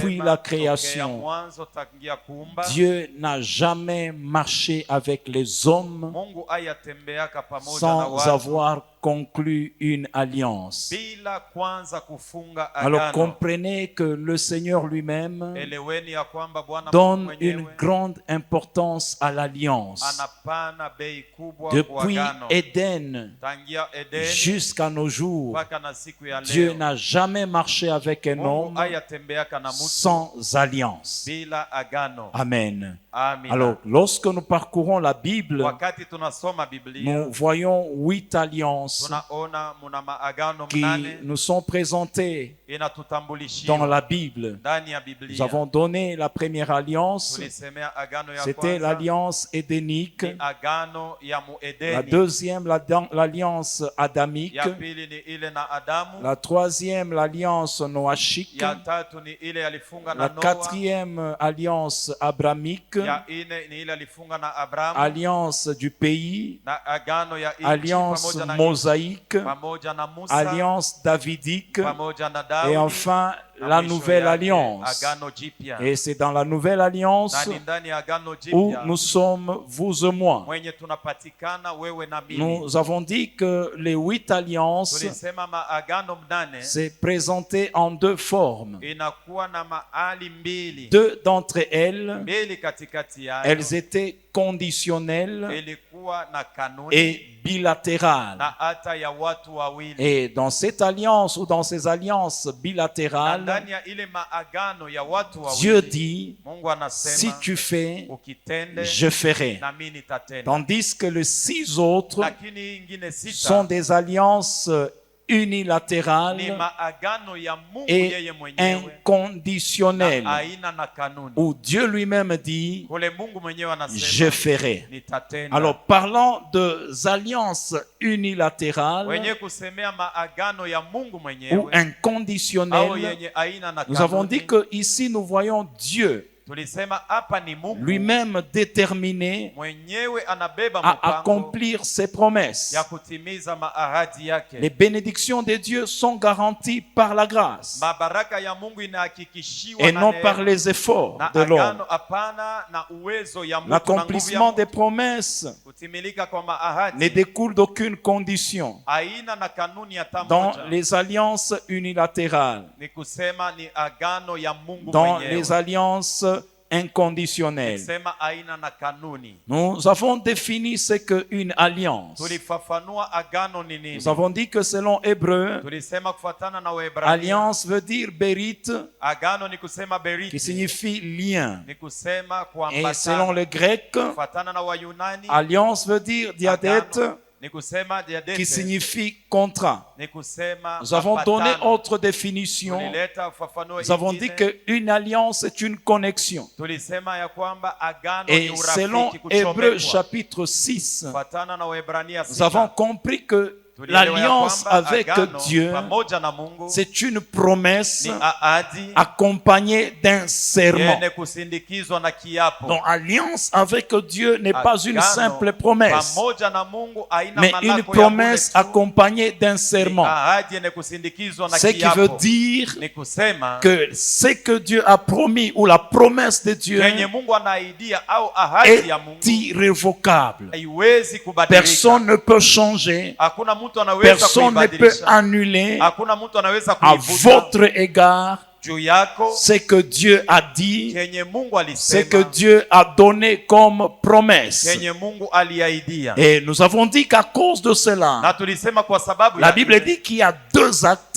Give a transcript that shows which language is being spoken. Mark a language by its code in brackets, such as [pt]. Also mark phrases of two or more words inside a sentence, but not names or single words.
[fr] depuis la [sw] tokea [fr] création, [sw] mwanzo tangia kuumba, [fr] Dieu n'a jamais marché avec les hommes [sw] Mungu ayatembeaka pamoja na [fr] sans [sw] watu [fr] avoir conclu une alliance. [sw] bila kwanza kufunga [fr] Alors [sw] agano. [fr] comprenez que le Seigneur lui-même [sw] Eleweni ya kwamba Bwana Mungu [fr] donne une [sw] mwenyewe [fr] grande importance à l'alliance. [sw] anapana bei kubwa kwa [fr] Depuis [sw] agano. [fr] Éden [sw] Tangia Edeni [fr] jusqu'à nos jours, [sw] mpaka na siku ya [fr] Dieu [sw] leo, [fr] n'a jamais marché avec un [sw] Mungu [fr] homme [sw] ayatembeaka na mtu [fr] sans alliance. [sw] bila agano. [fr] Amen. [sw] Amina. [fr] Alors, lorsque nous parcourons la Bible, [sw] Wakati tunasoma Biblia [fr] nous voyons 8 alliances [sw] tunaona muna maagano [fr] qui [sw] mnane [fr] nous sont présentées dans [sw] inatutambulishiwa [fr] la Bible. [sw] ndani ya [fr] Nous [sw] Biblia. [fr] avons donné la première alliance, [sw] Tulisemea agano ya [fr] c'était [sw] kwanza [fr] l'alliance édénique. [sw] ni agano ya [fr] La [sw] Muedeni, [fr] deuxième, l'alliance adamique. [sw] ya pili ni ile na Adamu, [fr] La troisième, l'alliance noachique. [sw] ya tatu ni ile alifunga na [fr] La [sw] Noa, [fr] quatrième, alliance abramique. [sw] ya ine ni ile alifunga na Abrahamu, [fr] Alliance du pays. [sw] na agano ya nchi [fr] Alliance [sw] pamoja na [fr] mosaïque. [sw] pamoja na Musa, [fr] Alliance davidique. [sw] pamoja na Daudi, [fr] Et enfin, [sw] na [fr] la [sw] mwisho [fr] nouvelle [sw] yake, [fr] alliance. [sw] agano jipya. [fr] Et c'est dans la nouvelle alliance [sw] Na ni ndani ya agano [fr] où [sw] jipya [fr] nous sommes, vous et moi. [sw] mwenye tunapatikana wewe na mimi. [fr] Nous avons dit que les 8 alliances, [sw] Tulisema maagano mnane [fr] c'est présenté en 2 formes. [sw] inakuwa na mahali mbili, [fr] 2 d'entre elles, [sw] mbili katikati yayo [fr] elles étaient conditionnelles [sw] ilikuwa na kanuni [fr] et bilatérales. [sw] na hata ya watu wawili. [fr] Et dans cette alliance ou dans ces alliances [sw] Na [fr] bilatérales, [sw] ndani ya ile maagano ya watu [fr] Dieu [sw] wawili [fr] dit, [sw] Mungu [fr] si [sw] anasema [fr] tu fais, [sw] ukitende [fr] je ferai. [sw] na mimi nitatenda. [fr] Tandis que les 6 autres [sw] Lakini ingine [fr] sont [sw] sita [fr] des alliances [sw] ni [fr] unilatérales [sw] maagano ya Mungu [fr] et [sw] yeye mwenyewe [fr] inconditionnelles, [sw] na aina na kanuni, [fr] où Dieu lui-même dit, [sw] kule Mungu mwenyewe [fr] je [sw] anasema [fr] ferai. [sw] nitatenda. [fr] Alors, parlant des alliances unilatérales [sw] wenye kusemea maagano ya Mungu [fr] ou [sw] mwenyewe au [fr] inconditionnelles, [sw] yenye aina na [fr] nous avons [sw] kanuni, [fr] dit que ici nous voyons Dieu [sw] Tulisema hapa ni Mungu [fr] lui-même déterminé [sw] mwenyewe anabeba [fr] à [sw] mpango [fr] accomplir ses promesses. [sw] ya kutimiza maahadi yake. [fr] Les bénédictions de Dieu sont garanties par la grâce [sw] Mabaraka ya Mungu inahakikishiwa [fr] et [sw] na [fr] non [sw] neema, [fr] par les efforts [sw] na [fr] de l'homme. [sw] agano hapana na uwezo ya mtu na nguvu ya [fr] L'accomplissement des [sw] mtu. [fr] promesses [sw] Kutimilika kwa [fr] ne [sw] maahadi [fr] découle d'aucune condition [sw] aina na kanuni hata [fr] dans [sw] moja. [fr] les alliances unilatérales, [sw] Ni kusema ni agano ya Mungu [fr] dans [sw] mwenyewe. [fr] les alliances inconditionnelles. [sw] Kusema aina na kanuni. [fr] Nous avons défini ce qu'une alliance. [sw] Tulifafanua agano ni nini. [fr] Nous avons dit que selon Hébreu, [sw] Tulisema kufuatana na Waebrania. [fr] alliance veut dire berit, [sw] Agano ni kusema [fr] qui [sw] beriti. [fr] signifie lien. [sw] Ni kusema [fr] Et selon [sw] kuambatana. [fr] le grec, [sw] Kufuatana na Wayunani. [fr] alliance veut dire diadète, [sw] Agano ni kusema [fr] qui [sw] diadete. [fr] signifie contrat. [sw] Ni kusema [fr] Nous avons donné [sw] mapatano. [fr] autre définition. [sw] Tulileta ufafanuo [fr] Nous avons dit [sw] ingine. [fr] qu'une alliance est une connexion. [sw] Tulisema ya kwamba agano [fr] Et [sw] ni [fr] selon [sw] urafiki [fr] Hébreux [sw] kuchomekwa. [fr] chapitre 6, [sw] Kufuatana na Waebrania [fr] nous avons [sw] 6. [fr] compris que [sw] Tulielewa ya [fr] l'alliance [sw] kwamba [fr] avec [sw] agano [fr] Dieu, [sw] pamoja na Mungu [fr] c'est une promesse [sw] ni ahadi [fr] accompagnée d'un serment. [sw] yenye kusindikizwa na kiapo. [fr] Donc, alliance avec Dieu n'est pas une [sw] Agano [fr] simple promesse, [sw] pamoja na Mungu haina [fr] mais [sw] malako [fr] une [sw] ya [fr] promesse [sw] bure tu. [fr] accompagnée d'un [sw] Ni [fr] serment. [sw] ahadi yenye kusindikizwa na [fr] Ce qui veut [sw] kiapo. [fr] dire [sw] Ni kusema [fr] que ce que Dieu a promis ou la promesse de Dieu [sw] yenye Mungu anaidia au ahadi ya Mungu [fr] est irrévocable. [sw] haiwezi kubadilika. [fr] Personne ne peut changer, [sw] Hakuna mtu anaweza [fr] personne ne peut [sw] kuibadilisha. [fr] annuler [sw] Hakuna mtu anaweza [fr] à [sw] kuivuta [fr] votre égard [sw] juu yako [fr] ce que Dieu a dit, [sw] kenye Mungu [fr] ce que [sw] alisema, [fr] Dieu a donné comme promesse. [sw] kenye Mungu aliahidia. [fr] Et nous avons dit qu'à cause de [sw] Na [fr] cela, [sw] tulisema kwa sababu [fr] la [sw] ya [fr] Bible [sw] ile, [fr] dit qu'il y a deux actes